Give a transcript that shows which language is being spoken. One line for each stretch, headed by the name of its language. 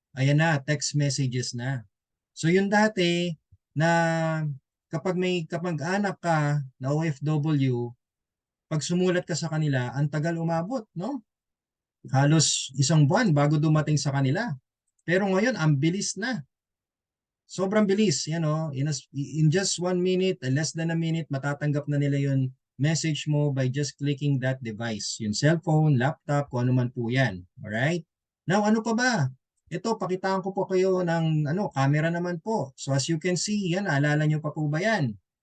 Filipino: Ayan na, text messages na. So yung dati na kapag may kapag-anak ka na OFW, pag sumulat ka sa kanila, ang tagal umabot, no? Halos isang buwan bago dumating sa kanila. Pero ngayon, ang bilis na. Sobrang bilis,
English: in just 1 minute, less than a minute,
Filipino: matatanggap na nila yung message mo
English: by just clicking that device.
Filipino: Yung cellphone, laptop, kung ano man po yan. Alright? Now, ano pa ba? Ito, pakitaan ko po kayo ng camera naman po. So as you can see, yan, naalala nyo pa po ba yan?